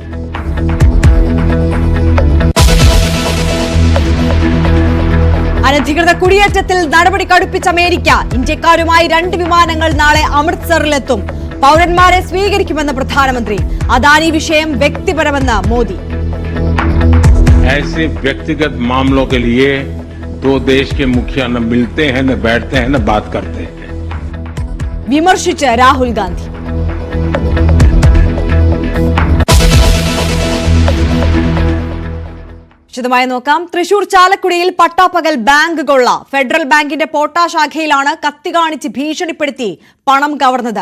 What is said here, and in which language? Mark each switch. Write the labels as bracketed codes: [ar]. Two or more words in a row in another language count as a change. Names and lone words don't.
[ml] അനധികൃത കുടിയേറ്റത്തിൽ നടപടി കടുപ്പിച്ച അമേരിക്ക. ഇന്ത്യക്കാരുമായി 2 വിമാനങ്ങൾ നാളെ അമൃത്സറിലെത്തും. പൗരന്മാരെ സ്വീകരിക്കുമെന്ന് പ്രധാനമന്ത്രി. അദാനി വിഷയം വ്യക്തിപരമെന്ന് മോദി. [hi] ऐसे व्यक्तिगत मामलों के लिए दो देश के मुखिया न मिलते हैं, न बैठते हैं, न बात करते हैं. [ml] വിമർശിച്ച് രാഹുൽ ഗാന്ധി. വിശദമായി നോക്കാം. തൃശൂർ ചാലക്കുടിയിൽ പട്ടാപ്പകൽ ബാങ്ക് കൊള്ള. ഫെഡറൽ ബാങ്കിന്റെ പോട്ട ശാഖയിലാണ് കത്തി കാണിച്ച് ഭീഷണിപ്പെടുത്തി പണം കവർന്നത്.